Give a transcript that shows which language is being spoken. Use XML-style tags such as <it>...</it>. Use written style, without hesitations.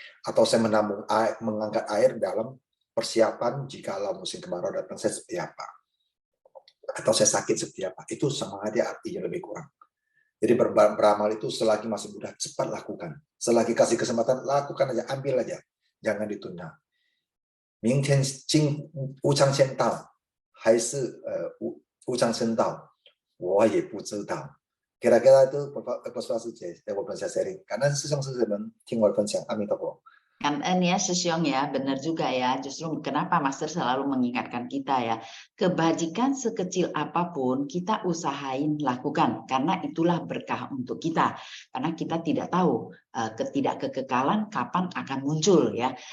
<id>Atau saya menabung air, mengangkat air dalam persiapan jikalau musim kemarau datang saya seperti apa. Atau saya sakit seperti apa. Itu semangatnya artinya lebih kurang. Jadi beramal itu selagi masih muda, cepat lakukan. Selagi kasih kesempatan, lakukan aja, ambil aja. Jangan ditunda.</id> <zh>明天无常先到，还是无常先到，我也不知道。</zh> <id>Kira-kira itu Puspa Suci, saya bisa sharing. Karena</id> <zh>师兄师姐们听我的分享，阿弥陀佛。</zh> <id>Kan ya Sesyong ya, benar juga ya. Justru kenapa Master selalu mengingatkan kita ya, kebajikan sekecil apapun kita usahain lakukan, karena itulah berkah untuk kita. Karena kita tidak tahu ketidakkekekalan kapan akan muncul ya.</id>